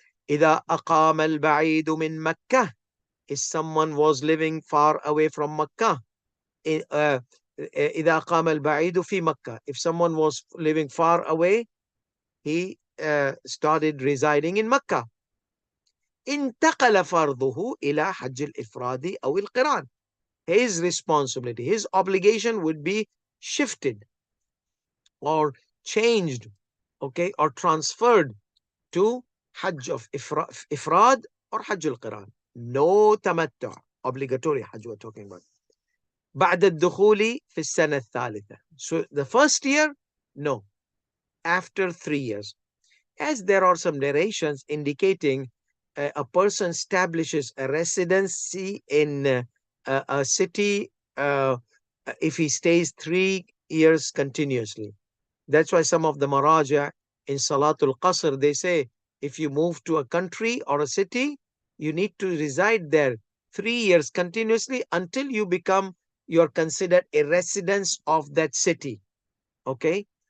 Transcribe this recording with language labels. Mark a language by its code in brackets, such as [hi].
[en] إذا أقام البعيد من مكة, if someone was living far away from Makkah, إذا أقام البعيد في مكة, if someone was living far away, he started residing in Makkah. [ar] انتقل فرضه إلى حج الإفراد أو القران. [en] His responsibility, his obligation would be shifted or changed, okay, or transferred to Hajj of Ifrad or Hajj al-Qiran. No tamattu, obligatory Hajj we're talking about. [ar] بعد الدخول في السنة الثالثة. [en] So the first year, no. After 3 years. As there are some narrations indicating a person establishes a residency in a city if he stays 3 years continuously. That's why some of the Maraja in Salatul Qasr, they say, if you move to a country or a city, you need to reside there 3 years continuously until you're considered a resident of that city. Okay?